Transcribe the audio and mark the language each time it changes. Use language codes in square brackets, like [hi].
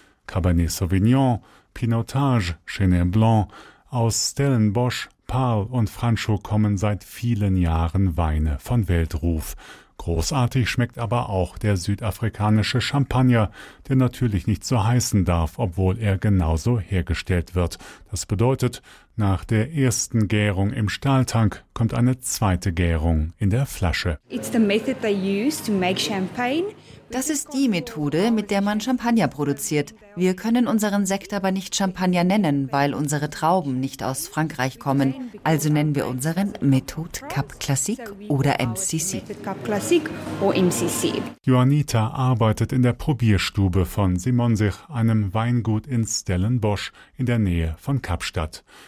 [de] Cabernet Sauvignon, Pinotage, Chenin Blanc, aus Stellenbosch, Paarl und Franchot kommen seit vielen Jahren Weine von Weltruf. Großartig schmeckt aber auch der südafrikanische Champagner, der natürlich nicht so heißen darf, obwohl er genauso hergestellt wird. Das bedeutet, nach der ersten Gärung im Stahltank kommt eine zweite Gärung in der Flasche. [en] It's the method they use to make champagne. [de] Das ist die Methode, mit der man Champagner produziert. Wir können unseren Sekt aber nicht Champagner nennen, weil unsere Trauben nicht aus Frankreich kommen. Also nennen wir unseren Methode Cap Classique oder MCC. Juanita arbeitet in der Probierstube von Simonsich, einem Weingut in Stellenbosch in der Nähe von Kapstadt.